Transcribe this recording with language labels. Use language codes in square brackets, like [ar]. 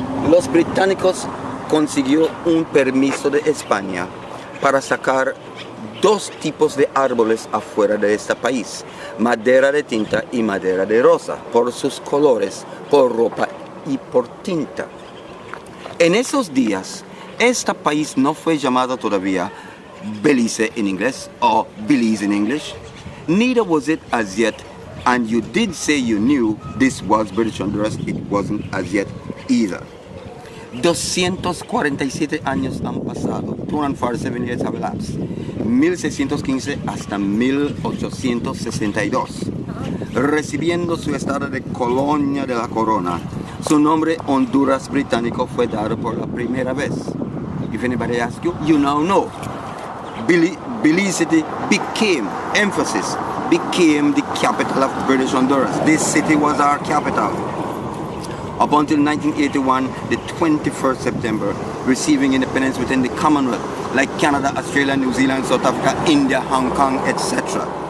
[es] Los británicos consiguió un permiso de España para sacar dos tipos de árboles afuera de este país, madera de tinta y madera de rosa, por sus colores, por ropa y por tinta. En esos días, este país no fue llamado todavía Belice [en] in English or Belize in English. Neither was it as yet, and you did say you knew this was British Honduras, it wasn't as yet either. [es] 247 años han pasado, [en] 247 years have elapsed, [es] 1615 hasta 1862, recibiendo su estado de colonia de la corona. Su nombre Honduras británico fue dado por la primera vez. [en] If anybody asks you, you now know. Belize became, emphasis, became the capital of British Honduras. This city was our capital. Up until 1981, the 21st September, receiving independence within the Commonwealth, like Canada, Australia, New Zealand, South Africa, India, Hong Kong, etc.